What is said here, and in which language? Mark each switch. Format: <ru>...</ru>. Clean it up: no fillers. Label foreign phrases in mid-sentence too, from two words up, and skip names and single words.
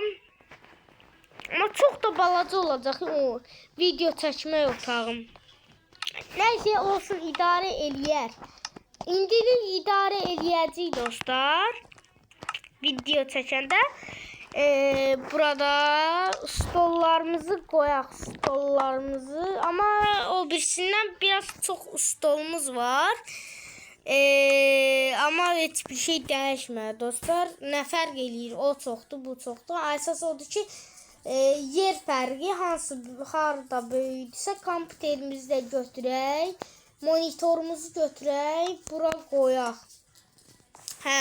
<az>Ama çok da balaca olacaq o video çəkmək otağım. Nəysə olsun idarə eləyər. İndilik idarə eləyəcəyik dostlar. Video çəkəndə. Burada stollarımızı koyaq, stollarımızı.</az> <tr>Ama o birisinden biraz çok stolumuz var.</tr> <az>Ama hiçbir şey dəyişmir dostlar. Nə fərq eləyir? O çoxdur, bu çoxdur. Əsas odur ki, yer fərqi hansı harda böyüdüsə kompüterimizi də götürək. Monitorumuzu götürək, bura qoyaq. Hə.</az>